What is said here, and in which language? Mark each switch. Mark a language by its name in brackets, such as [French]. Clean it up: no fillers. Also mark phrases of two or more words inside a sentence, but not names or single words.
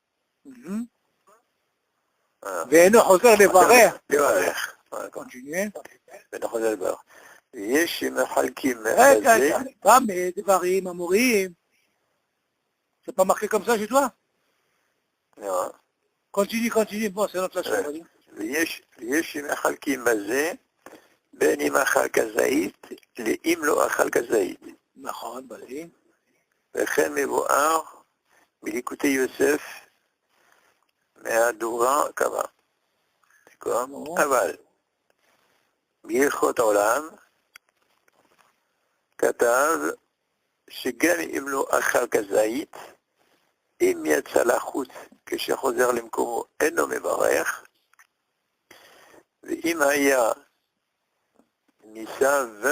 [Hebrew] ואינו חוזר לברך. לברך. [French] Continuez. [Hebrew] ואינו חוזר לברך. ויש שמחלקים רגע, pas mes דברים אמורים. [French] C'est pas marqué comme ça chez toi? Non. Continue. Bon, c'est notre façon. [Hebrew] ויש שמחלקים בזה, בין אם אכל כזית, לאם לא אכל כזית. נכון, בלי. וכן מבואר בליקוטי יוסף מהדורה קבע. אבל בהלכות עולם כתב שגם אם לא אכל כזית, אם יצא לחוץ כשחוזר למקומו אינו מברך, ואם היה ניסב